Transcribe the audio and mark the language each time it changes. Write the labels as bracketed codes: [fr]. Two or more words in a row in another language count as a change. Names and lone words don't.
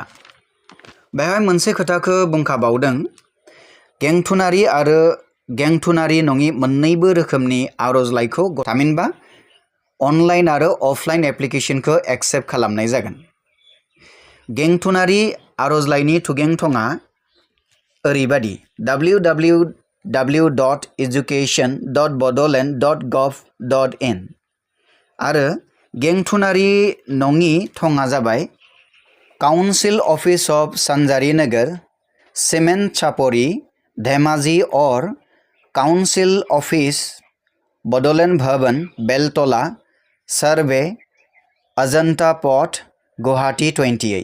[brx] बेहाय मोनसे खोथाखौ बुंखाबावदों, गेंथुनारि आरो गेंथुनारि नङि मोन्नैबो रोखोमनि आर'जलाइखौ थामहिनबा अनलाइन आरो अफलाइन एप्लिकेशनखौ एक्सेप्ट खालामनाय जागोन। गेंथुनारि आर'जलाइनि थुगेंथङा ओरैबादि www.education.bodoland.gov.in आरो गेंथुनारि नङि थङा जाबाय [en] council office of [brx] सानजारि नोगोर, सिमेन्ट चापरि, धेमाजि और [en] council office [brx] बडोलेण्ड भवन, बेलतला, सार्वे, अजन्ता पथ, गुवाहाटी 28।